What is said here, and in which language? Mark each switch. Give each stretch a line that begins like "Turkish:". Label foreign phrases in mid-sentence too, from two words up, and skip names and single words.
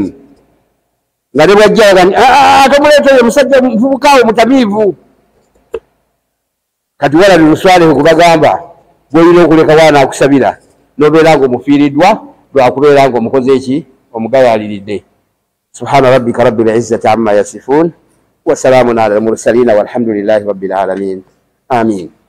Ganda: Nga ne bwajja nga tomuleetere musajja muvubukaawo mutamiivu. Kati walabye muswaleho kubagamba gw'olina okuleka waana akusabira n'obeera ng'omufiiriddwa lwakubeera ng'omukoze eki? Omugayaaliridde.
Arabic: سبحان ربك رب العزة عما يصفون وسلام على المرسلين والحمد لله رب العالمين. Amiin.